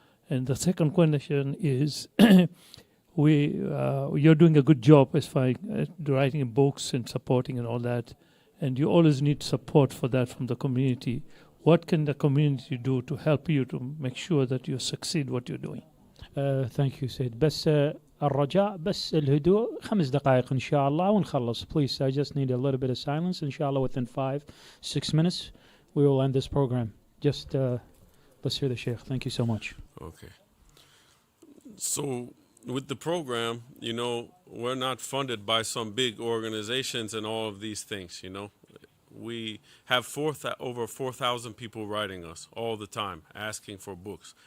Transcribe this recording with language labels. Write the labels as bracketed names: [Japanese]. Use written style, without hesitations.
[English] And the second question is, you're doing a good job as far as writing books and supporting and all that, and you always need support for that from the community. What can the community do to help you to make sure that you succeed what you're doing? Thank you, Said. [Arabic] بس الرجاء بس الهدوء 5 دقائق إن شاء الله ونخلص. [English] Please, I just need a little bit of silence. Inshallah, within 5-6 minutes, we will end this program. Just let's hear the Sheikh. Thank you so much. Okay. So with the program, we're not funded by some big organizations and all of these things, We have over 4,000 people writing us all the time, asking for books.